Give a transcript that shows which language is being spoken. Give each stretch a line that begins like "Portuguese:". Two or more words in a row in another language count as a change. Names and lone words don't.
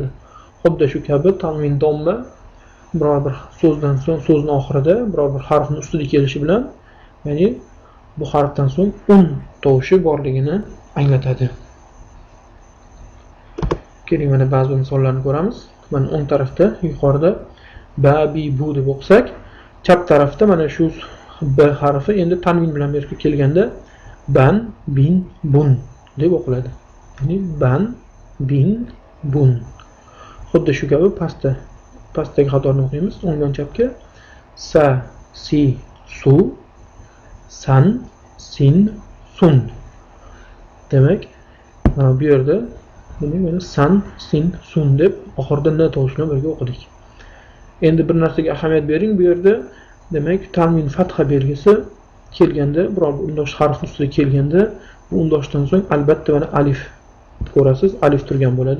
Uzbek: Xuddi shu kabi tanvin domma biror bir so'zdan so'ng so'zning oxirida biror bir harfning ustida kelishi bilan, ya'ni bu harfdan so'ng tovushi borligini anglatadi. Keling, mana ba'zi misollarni ko'ramiz. Mana o'ng tarafda yuqorida ba, bi, bu deb o'qisak, chap tarafda mana shu b harfi endi tanvin bilan birga kelganda ban, bin, bun deb o'qiladi. Ya'ni ban, bin, bun. Xuddi shu kabi pastdagi qatorni o'qiymiz. O'ngdan chapga sa, si, su, san, sin, sun. Demak, bu yerda mana san, sin, sun deb oxirida n tovushi bilan birga o'qidik. Endi bir narsaga ahamiyat bering. Bu yerda demak tanvin fatha belgisi kelganda, biror bir undosh harf ustida kelganda, bu undoshdan so'ng albatta mana alif ko'rasiz, alif turgan bo'ladi.